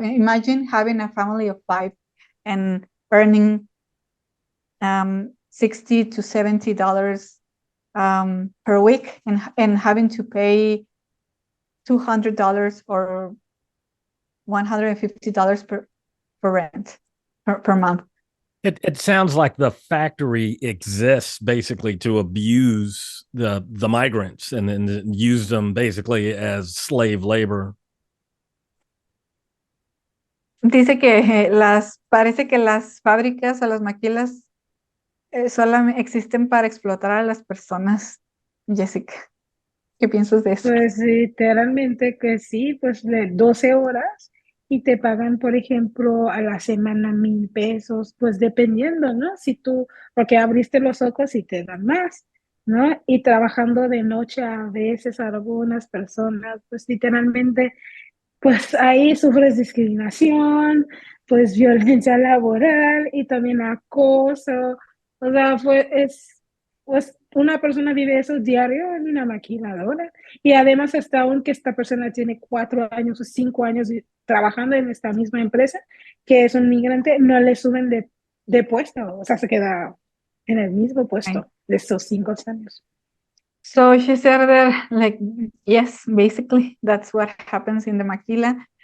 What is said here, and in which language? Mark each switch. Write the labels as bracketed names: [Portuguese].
[English] Imagine having a family of 5 and earning $60 to $70 per week, and having to pay $200 or $150 per rent per month. It sounds like the factory exists basically to abuse the migrants and then use them basically as slave labor. [Spanish] Dice que parece que las fábricas o las maquilas solamente existen para explotar a las personas. Jessica, ¿qué piensas de eso? Pues literalmente que sí, pues de 12 horas y te pagan, por ejemplo, a la semana 1,000 pesos, pues dependiendo, ¿no? Si tú, porque abriste los ojos y te dan más, ¿no? Y trabajando de noche a veces algunas personas, pues literalmente, pues ahí sufres discriminación, pues violencia laboral y también acoso. O sea, pues una persona vive eso diario en una maquinadora. Y además, hasta aunque esta persona tiene 4 años o 5 años trabajando en esta misma empresa, que es un migrante, no le suben de puesto. O sea, se queda en el mismo puesto de estos 5 años. [English] So she said that, like, yes, basically that's what happens in the maquila.